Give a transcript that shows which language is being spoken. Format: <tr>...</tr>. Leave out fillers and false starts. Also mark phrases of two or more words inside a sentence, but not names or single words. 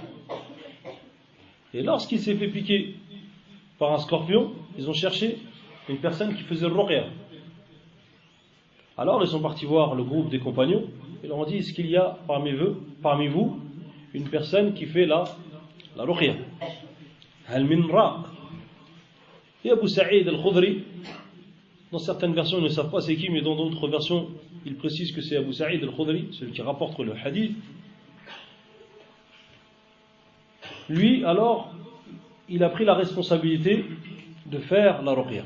<fr>Et lorsqu'il s'est fait piquer par un scorpion, ils ont cherché une personne qui faisait le ruqya. Alors ils sont partis voir le groupe des compagnons et leur ont dit: est-ce qu'il y a parmi vous une personne qui fait la ruqya?</fr> <ar>هل من راق?</ar> <fr>Et Abu Sa'id al-Khudri, dans certaines versions ils ne savent pas c'est qui, mais dans d'autres versions ils précisent que c'est Abu Sa'id al-Khudri, celui qui rapporte le hadith. Lui, alors, il a pris la responsabilité de faire la ruqya.</fr>